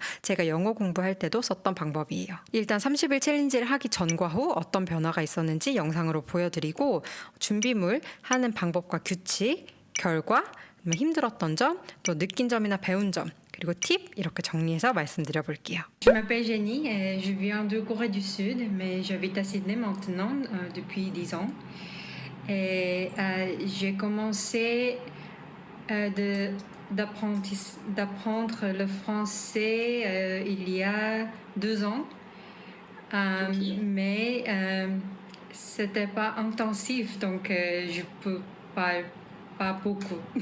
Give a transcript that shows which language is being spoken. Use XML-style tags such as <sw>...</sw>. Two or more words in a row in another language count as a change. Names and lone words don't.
<ko>제가 영어 공부할 때도 썼던 방법이에요. 일단 30일 챌린지를 하기 전과 후 어떤 변화가 있었는지 영상으로 보여드리고, 준비물, 하는 방법과 규칙, 결과, 힘들었던 점, 또 느낀 점이나 배운 점, 그리고 팁 이렇게 정리해서 말씀드려 볼게요.</ko> <fr>Je m'appelle Jenny et je viens de Corée du Sud, mais j'habite à Sydney maintenant depuis 10 ans. Et j'ai commencé d'apprendre le français il y a 2 ans, mais c'était pas intensif, donc je peux pas beaucoup.</fr>